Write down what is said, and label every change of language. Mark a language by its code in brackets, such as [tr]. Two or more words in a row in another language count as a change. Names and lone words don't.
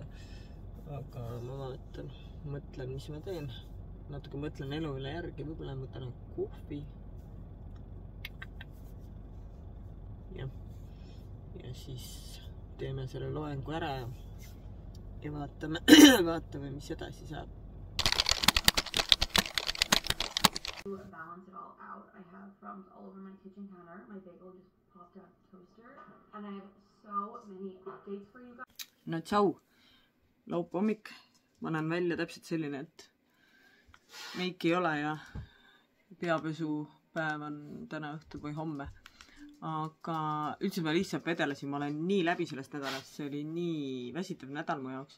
[et] Aga ma mõtlen, mis ma teen. Natuke mõtlen elu üle järgi, võib-olla ma võtan kohvi. Ja siis teeme selle loengu ära ja vaatame, mis edasi saab. [en] To balance it all out, I have crumbs all over my kitchen counter. My bagel just popped out of the toaster, and I have so many updates for you guys. [et] No tšau, laupäevahommik. Ma näen välja täpselt selline, et meiki ei ole ja peapesupäev on täna õhtul või homme. Aga üldse ma lihtsalt vedelasin, ma olen nii läbi sellest nädalast, see oli nii väsitav nädal mu jaoks.